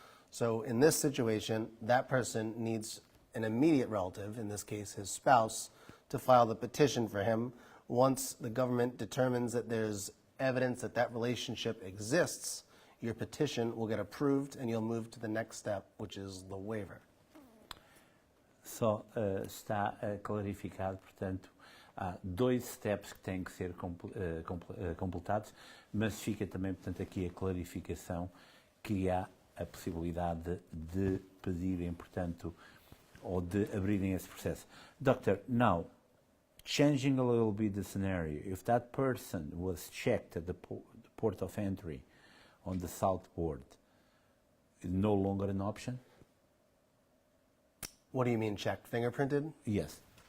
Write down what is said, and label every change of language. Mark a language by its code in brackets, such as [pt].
[en] So in this situation, that person needs an immediate relative, in this case his spouse, to file the petition for him. Once the government determines that there's evidence that that relationship exists, your petition will get approved and you'll move to the next step, which is the waiver. [pt] Só está clarificado, portanto, há dois steps que têm que ser completados, mas fica também, portanto, aqui a clarificação que há a possibilidade de pedirem, portanto, ou de abrirem esse processo. [en] Doctor, now, changing a little bit the scenario, if that person was checked at the port of entry on the south port, is no longer an option? What do you mean checked? Fingerprinted? Yes.